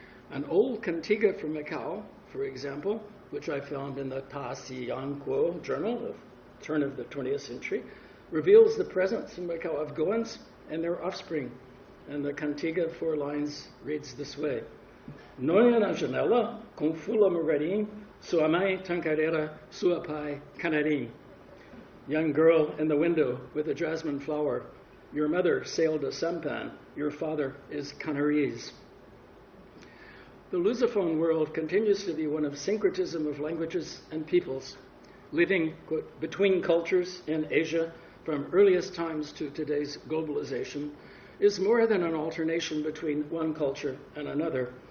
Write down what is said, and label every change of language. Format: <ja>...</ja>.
<en>An old cantiga from Macau, for example, which I found in the Ta Si Yang Kuo journal of turn of the 20th century, reveals the presence in Macau of Goans and their offspring. And the cantiga, 4 lines, reads this way.</en> <mzs>Noia na janela, com fula morarim, sua mãe tancareira, sua pai canarim.</mzs> <en>Young girl in the window with a jasmine flower, your mother sailed a sampan, your father is Canaries. The Lusophone world continues to be one of syncretism of languages and peoples, living, quote, between cultures in Asia from earliest times to today's globalization, is more than an alternation between one culture and another.</en>